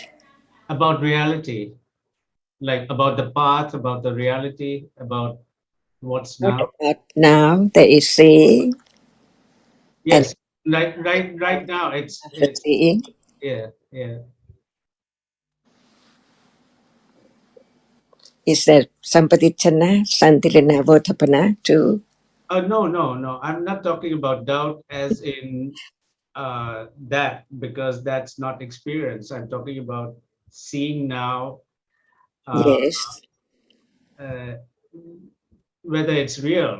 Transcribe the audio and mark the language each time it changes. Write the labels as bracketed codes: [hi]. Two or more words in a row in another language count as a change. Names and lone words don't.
[en] About reality, like about the path, about the reality, about what's What now. about now there is seeing? And Yes, right now it's after seeing, yeah. is there [pi] sampadichana, santilina, votapana [en] too? No. I'm not talking about doubt as in that, because that's not experience. I'm talking about seeing now, Yes. uh, whether it's real.